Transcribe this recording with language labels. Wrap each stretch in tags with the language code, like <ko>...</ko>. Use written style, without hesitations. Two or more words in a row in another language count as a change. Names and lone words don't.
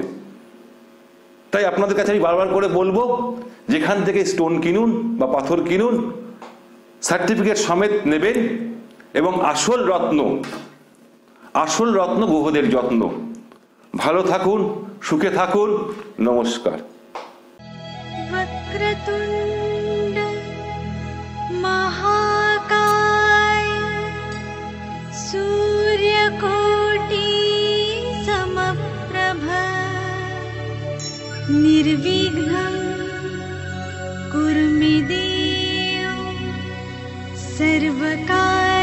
<bn>তাই আপনাদের কাছে আমি বারবার করে বলবো, যেখান থেকে স্টোন কিনুন বা পাথর কিনুন সার্টিফিকেট সমেত নেবেন, এবং আসল রত্ন গ্রহদের যত্ন। ভালো থাকুন, সুখে থাকুন, নমস্কার।</bn> <sa>वक्रतुण्ड महाकाय सूर्यकोटि समप्रभ निर्विघ्नं कुरु मे देव सर्वकार्येषु</sa>